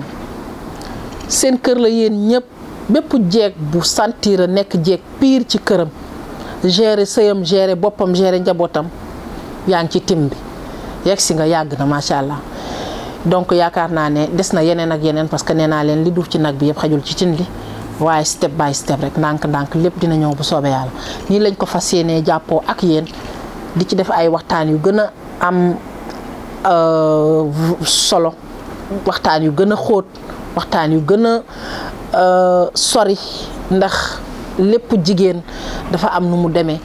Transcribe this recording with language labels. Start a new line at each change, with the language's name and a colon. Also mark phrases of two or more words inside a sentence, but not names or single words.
Wolof: seen kër la yéen ñëpp, bépp jeeg bu sentir a nekk jeeg pire ci këram, gérer sëyam, gérer boppam, gérer njabootam, yaa ngi ci tim bi. yegg si nga yàgg na
Arabic: ما شاء الله.
Wolof: Donc yaakaar naa ne des na yeneen ak yeneen,
French: parce que
Wolof: nee naa leen li duuf ci nag bi yëpp xajul ci cin li, waaye
English: step by step
Wolof: rek ndànk-ndànk lépp dina ñëw bu soobee yàlla. nii lañ ko fas yéenee jàppoo ak yéen, di ci def ay waxtaan yu gën a am solo, waxtaan yu gën a xóot, waxtaan yu gën a sori, ndax lépp jigéen dafa am nu mu demee.